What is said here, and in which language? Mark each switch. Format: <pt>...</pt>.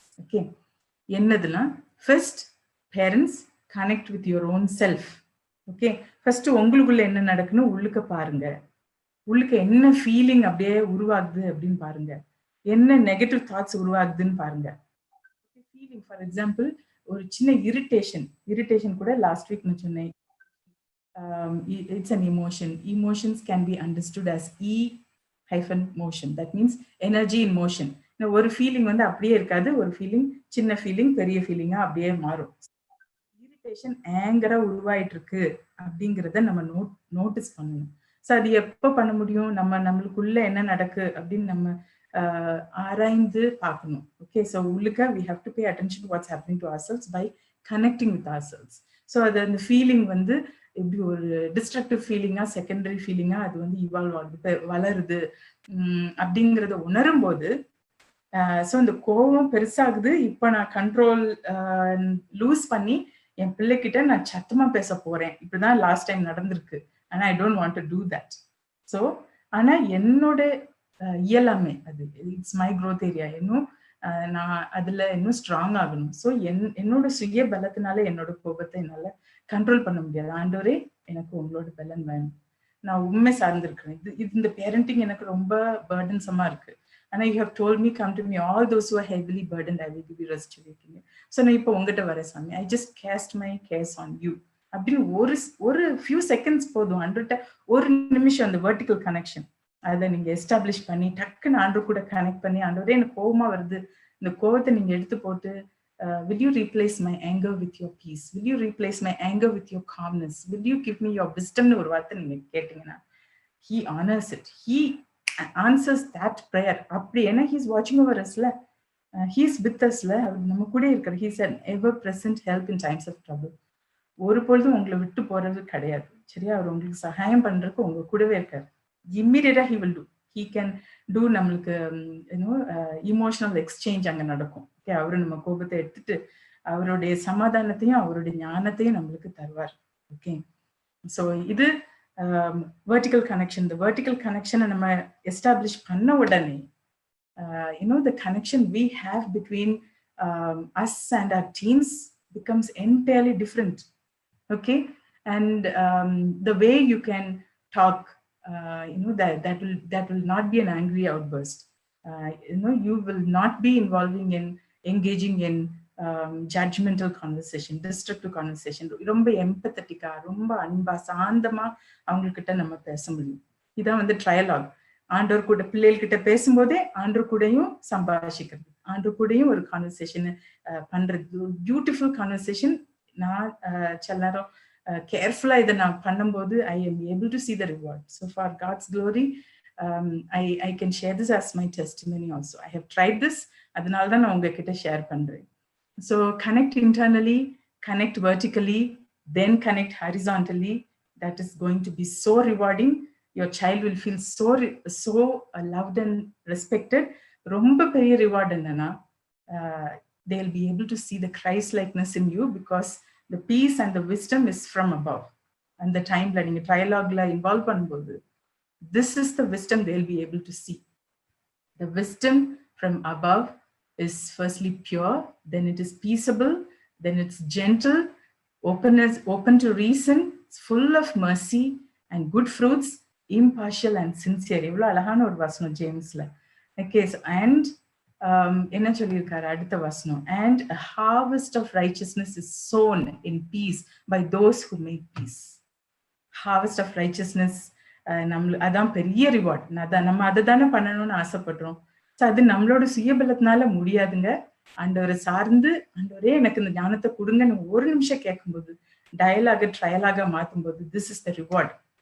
<en>Okay,</en> <ta>என்னதுன்னா</ta> <en>first parents connect with your own self.</en> <ta>Okay, first உங்களுக்குள்ள என்ன நடக்குன்னு உள்ளுக்க பாருங்க. உள்ளுக்கு என்ன ஃபீலிங் அப்படியே உருவாகுது அப்படின்னு பாருங்க. என்ன நெகட்டிவ் தாட்ஸ் உருவாகுதுன்னு பாருங்க. ஃபீலிங் ஃபார் எக்ஸாம்பிள் ஒரு சின்ன இரிட்டேஷன் கூட லாஸ்ட் வீக் நான் சொன்னேன்.</ta> <en>It's an emotion. Emotions can be understood as E-motion. That means energy in motion.</en> <ta>ஒரு ஃபீலிங் அப்படியே இருக்காது. ஒரு ஃபீலிங், சின்ன ஃபீலிங் பெரிய ஃபீலிங்கா அப்படியே மாறும். இரிட்டேஷன் ஆங்கரா உருவாயிட்டு இருக்கு அப்படிங்கிறத நம்ம நோட்டீஸ் பண்ணணும். ஸோ அது எப்போ பண்ண முடியும்? நம்மளுக்குள்ள என்ன நடக்கு அப்படின்னு நம்ம ஆராய்ந்து பார்க்கணும்.</ta> <en>okay, so</en> <ta>உள்ளுக்க</ta> <en>we have to pay attention to what's happening to ourselves by connecting with ourselves.</en> <ta>So அது அந்த ஃபீலிங் எப்படி ஒரு டிஸ்ட்ரக்டிவ் ஃபீலிங்கா செகண்டரி ஃபீலிங்கா அது இவால்வ் ஆகுது, வளருது அப்படிங்கிறத உணரும் போது ஸோ இந்த கோபம் பெருசாகுது. இப்போ நான் கண்ட்ரோல் லூஸ் பண்ணி என் பிள்ளைகிட்ட நான் சத்தமா பேச போறேன். இப்படிதான் லாஸ்ட் டைம் நடந்திருக்கு. ஆனா</ta> <en>I don't want to do that.</en> <ta>So ஆனா என்னோட இயலாமை அது</ta> <en>It's my growth area.</en> <ta>இன்னும் நான் அதுல இன்னும் ஸ்ட்ராங் ஆகணும். ஸோ என்னோட சுய பலத்தினால என்னோட கோபத்தை என்னால கண்ட்ரோல் பண்ண முடியாது. ஆண்டவரே எனக்கு உங்களோட பலன் வேணும், நான் உண்மை சார்ந்திருக்கிறேன். இந்த பேரண்டிங் எனக்கு ரொம்ப பர்டன்சமா இருக்கு. ஆனா</ta> <en>you have told me come to me all those who are heavily burdened I will give you rest</en> <ta>இருக்கீங்க. ஸோ நான் இப்போ உங்ககிட்ட வரேன் சாமி,</ta> <en>I just cast my cares on you</en> <ta>அப்படின்னு ஒரு ஃபியூ செகண்ட்ஸ் போதும். ஆண்டவர்கிட்ட ஒரு நிமிஷம் அந்த வெர்டிக்கல் கனெக்ஷன் அதை நீங்க எஸ்டாப்ளிஷ் பண்ணி டக்குன்னு ஆண்டவர் கூட கனெக்ட் பண்ணி, ஆண்டவரே எனக்கு கோபமா வருது, இந்த கோபத்தை நீங்க எடுத்து போட்டு</ta> <en>will you replace my anger with your peace? Will you replace my anger with your calmness? Will you give me your wisdom?</en> <ta>ஒரு வார்த்தை நீங்க கேட்டீங்கன்னா</ta> <en>he honors it. He answers that prayer.</en> <ta>அப்படி ஏன்னா</ta> <en>he is watching over usல, he is with usல,</en> <ta>அவர் நம்ம கூட இருக்கார்.</ta> <en>he is an ever present help in times of trouble.</en> <ta>ஒரு பொழுதும் உங்களை விட்டு போறது கிடையாது. சரியா? அவர் உங்களுக்கு சகாயம் பண்றதுக்கு உங்க கூடவே இருக்காரு.</ta> <en>இம்மீடியட்டா he will do. He can do</en> <ta>நம்மளுக்கு இமோஷனல் எக்ஸ்சேஞ்ச் அங்க நடக்கும். ஓகே, அவரு நம்ம கோபத்தை எடுத்துட்டு அவருடைய சமாதானத்தையும் அவருடைய ஞானத்தையும் நம்மளுக்கு தருவார். ஓகே, ஸோ இது வெர்டிக்கல் கனெக்ஷன். இந்த வெர்டிக்கல் கனெக்ஷனை நம்ம எஸ்டாப்ளிஷ் பண்ண உடனே</ta> <en>the connection we have between us and our teens becomes entirely different. Okay, and the way you can talk, that will not be an angry outburst. You will not be engaging in judgmental conversation, destructive conversation.</en> <ta>ரொம்ப எம்பத்தட்டிக்கா, ரொம்ப அன்பா, சாந்தமா அவங்கக்கிட்ட நம்ம பேச முடியும். இதான் ட்ரையலாக். ஆண்டவர் கூட பிள்ளைகிட்ட பேசும்போதே ஆண்டவர் கூடயும் சம்பாஷிக்கிறது, ஆண்டவர் கூடயும் ஒரு கான்வர்சேஷன் பண்றது, பியூட்டிஃபுல் கான்வர்சேஷன். நான் சில நேரம் கேர்ஃபுல்லா இதை நான் பண்ணும்போது</ta> <en>I am able to see the reward. So for God's glory, I can share this as my testimony also. I have tried this,</en> <ta>அதனால தான் நான் உங்ககிட்ட ஷேர் பண்றேன்.</ta> <en>So connect internally, connect vertically, then connect horizontally. That is going to be so rewarding. Your child will feel so loved and respected.</en> <ta>ரொம்ப பெரிய</ta> <en>reward</en> <ta>என்னன்னா,</ta> <en>they'll be able to see the Christ likeness in you, because the peace and the wisdom is from above. And the timeல</en> <ta>நீங்க</ta> <en>trialogue involve பண்ணும்போது, this is the wisdom they'll be able to see. The wisdom from above is firstly pure, then it is peaceable, then it's gentle, open to reason, it's full of mercy and good fruits, impartial and sincere.</en> <ta>எவ்வளவு அழகான ஒரு வசனம் ஜேம்ஸ்ல.</ta> <en>Okay, so and</en> <ta>என்ன சொல்லியிருக்காரு அடுத்த வசனம்,</ta> <en>and a harvest of righteousness is sown in peace by those who make peace. Harvest of righteousness,</en> <ta>அதான் பெரிய</ta> <en>Reward.</en> <ta>நம்ம அதை தானே பண்ணணும்னு ஆசைப்படுறோம். ஸோ அது நம்மளோட சுயபலத்தினால முடியாதுங்க. ஆண்டவரை சார்ந்து, ஆண்டவரே எனக்கு இந்த ஞானத்தை கொடுங்கன்னு ஒரு நிமிஷம் கேட்கும்போது, டயலாக ட்ரையலாக மாற்றும்போது,</ta> <en>This is the reward.</en>